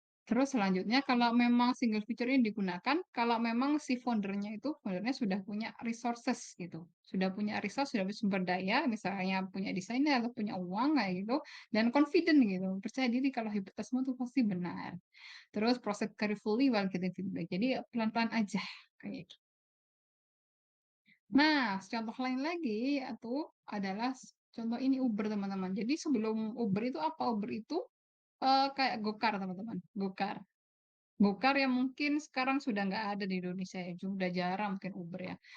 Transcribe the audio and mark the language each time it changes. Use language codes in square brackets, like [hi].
[id] Terus selanjutnya kalau memang single feature ini digunakan, kalau memang si foundernya sudah punya resources gitu, sudah punya resource, sudah punya sumber daya, misalnya punya desainer atau punya uang kayak gitu, dan confident gitu, percaya diri kalau hipotesis itu pasti benar. Terus [en] proceed carefully while getting feedback. [id] Jadi pelan-pelan aja kayak gitu. Nah, contoh lain lagi itu adalah contoh ini Uber teman-teman. Jadi sebelum Uber itu apa? Uber itu kayak Gokar teman-teman, Gokar. Gokar yang mungkin sekarang sudah nggak ada di Indonesia ya, sudah jarang mungkin Uber ya.